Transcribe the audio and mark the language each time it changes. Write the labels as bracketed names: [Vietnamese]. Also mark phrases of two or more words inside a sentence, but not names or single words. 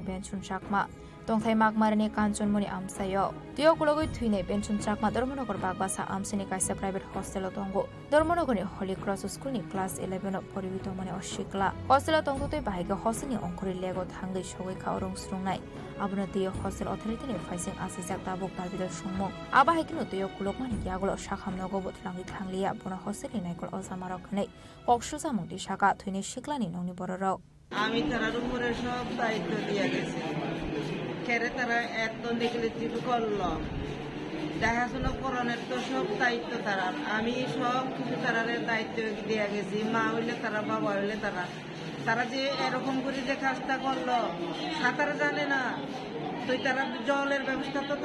[Kok Borok] benchun chakma tongthai magmarani kanchonmoni amsayo diok logoi thuinai benchun chakma dormonogor bagbasa amsini kaisa [English] private hostel [Kok Borok] tongo dormonogorni Holy Cross School ni class 11 pori witomani oshikla hostel tongtoi bahiga hostel ni ongkori lego thangai sogoi khaorong strongnai abuna diok hostel authority ni faising asijak tabuk barbidal sungmong abahikino diok kulokmani yagulo hamnogo botlangi thanglia bona hostel ni naikol osamarok nei koksusa mungti shaka thuini shiklani nongni bororok [Bangla] আমি তারার উপরে সব দায়িত্ব দিয়ে গেছি কেরে তারা এত নেগলিজিভ করলো দেখাশোনা করণের তো সব দায়িত্ব তারার আমি সব কিছু তারারে দায়িত্ব দিয়ে গেছি মা হইলে তারা বাবা হইলে তারা তারা যে এরকম করে যে কাজটা করলো সাঁতার জানে না তো তারা জলের ব্যবস্থা তো